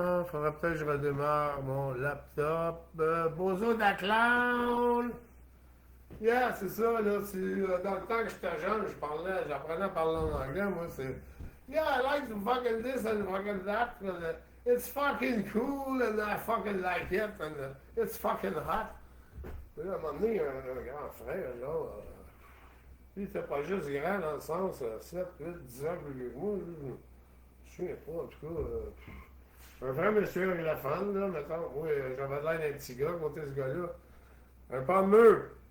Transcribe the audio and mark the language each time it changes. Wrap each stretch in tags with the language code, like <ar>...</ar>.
<fr>Faudrait peut-être que je redémarre mon laptop. Bozo de la clown! Yeah, c'est ça, là. Dans le temps que j'étais jeune, j'apprenais à parler en anglais, moi, c'est...</fr> <en>Yeah, I like to fucking this and fucking that. It's fucking cool and I fucking like it and it's fucking hot.</en> <fr>Puis là, à un moment donné, un grand frère, là, lui, il était pas juste grand dans le sens 7, 8, 10 ans plus vieux que moi. Je me souviens pas, en tout cas. Un vrai monsieur anglophone, là, mettons. Moi, j'avais l'air d'un petit gars, côté ce gars-là. Un pas de mur.</fr>